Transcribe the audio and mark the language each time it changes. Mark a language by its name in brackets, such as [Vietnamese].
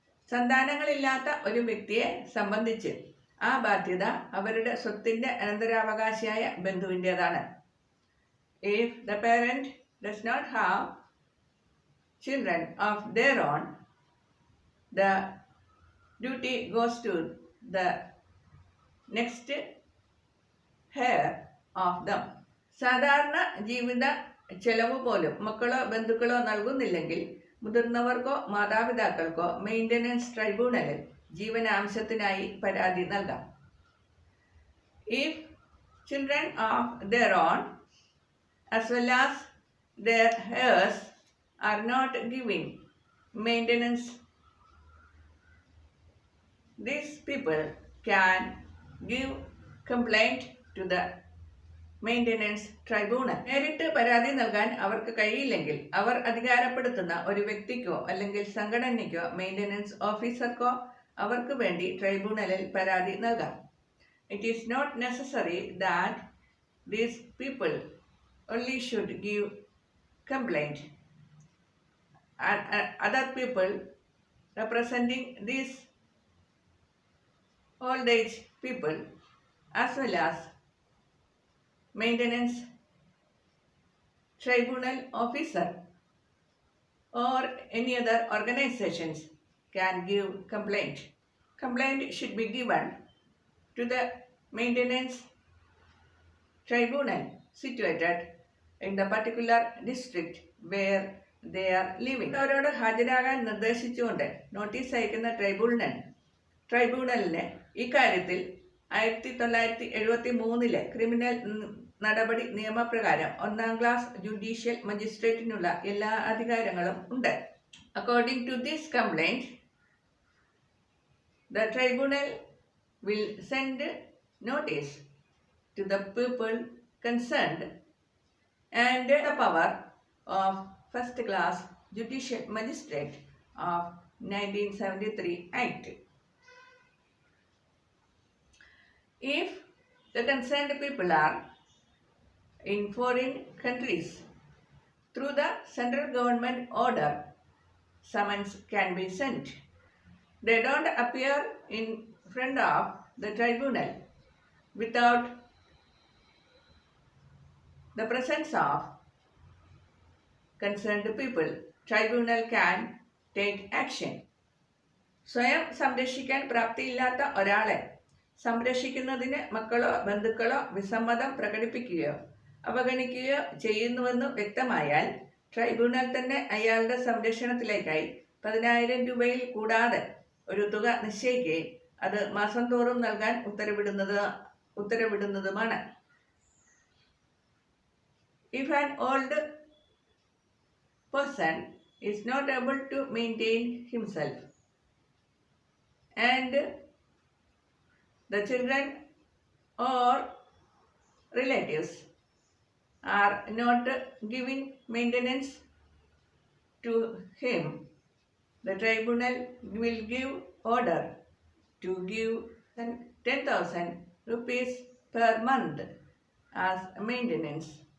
[Malayalam] സന്താനങ്ങളില്ലാത്ത ഒരു വ്യക്തിയെ സംബന്ധിച്ച് ആ ബാധ്യത അവരുടെ സ്വത്തിന്റെ അനന്തരാവകാശിയായ ബന്ധുവിൻ്റെതാണ്. [English] If the parent does not have children of their own, the duty goes to the next heir of them. [Malayalam] സാധാരണ ജീവിത ചെലവ് പോലും മക്കളോ ബന്ധുക്കളോ നൽകുന്നില്ലെങ്കിൽ മുതിർന്നവർക്കോ മാതാപിതാക്കൾക്കോ മെയിൻ്റനൻസ് ട്രൈബ്യൂണലിൽ ജീവനാംശത്തിനായി പരാതി നൽകാം. [English] If children of their own as well as their heirs are not giving maintenance, these people can give complaint to the maintenance tribunal. [Malayalam] നേരിട്ട് പരാതി നൽകാൻ അവർക്ക് കഴിയില്ലെങ്കിൽ അവർ അധികാരപ്പെടുത്തുന്ന ഒരു വ്യക്തിക്കോ അല്ലെങ്കിൽ സംഘടനയ്ക്കോ മെയിൻ്റനൻസ് ഓഫീസർക്കോ അവർക്ക് വേണ്ടി ട്രൈബ്യൂണലിൽ പരാതി നൽകാം. [English] It is not necessary that these people only should give complaint. Other people representing these old age people as well as maintenance tribunal officer or any other organizations can give complaint. Complaint should be given to the maintenance tribunal situated in the particular district where they are living. [Malayalam] അവരോട് ഹാജരാകാൻ നിർദ്ദേശിച്ചുകൊണ്ട് notice അയക്കുന്ന ട്രൈബ്യൂണലിന് ഇക്കാര്യത്തിൽ 1973 criminal നടപടി നിയമപ്രകാരം 1ാം class judicial മജിസ്ട്രേറ്റിനുള്ള എല്ലാ അധികാരങ്ങളും ഉണ്ട്. [English] According to this complaint, the tribunal will send notice to the people concerned and the power of 1st class judicial magistrate of 1973 Act. If the concerned people are in foreign countries, through the central government order, summons can be sent. They don't appear in front of the tribunal without the presence of concerned people. Tribunal can take action. [Malayalam] സ്വയം സംരക്ഷിക്കാൻ പ്രാപ്തിയില്ലാത്ത ഒരാളെ സംരക്ഷിക്കുന്നതിന് മക്കളോ ബന്ധുക്കളോ വിസമ്മതം പ്രകടിപ്പിക്കുകയോ അവഗണിക്കുകയോ ചെയ്യുന്നുവെന്ന് വ്യക്തമായാൽ tribunal തന്നെ അയാളുടെ സംരക്ഷണത്തിലേക്കായി 10,000 രൂപയിൽ കൂടാതെ ഒരു തുക നിശ്ചയിക്കുകയും അത് മാസം തോറും നൽകാൻ ഉത്തരവിടുന്നതുമാണ്. [English] If an old person is not able to maintain himself and the children or relatives are not giving maintenance to him, the tribunal will give order to give 10,000 rupees per month as maintenance.